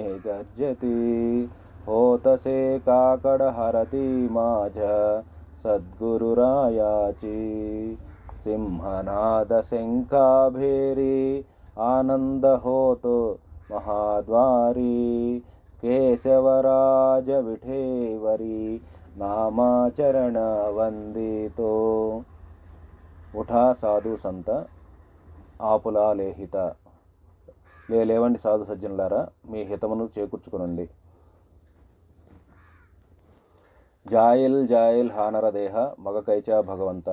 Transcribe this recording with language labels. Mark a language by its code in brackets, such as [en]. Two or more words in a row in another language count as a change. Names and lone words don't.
[mr] गर्जती होतसे काकड हरती माझ्या सद्गुरुरायाची सिंहनाद शंखाभेरी आनंद होतो महाद्वारी केशवराज विठेवरी नामाचरण वंदितो उठा साधु संत आपुला लेहित [te] లేవండి సాధు సజ్జనులారా, మీ హితమును చేకూర్చుకునండి. [mr] जाईल जाईल हा नर देह मग कैचा भगवंत.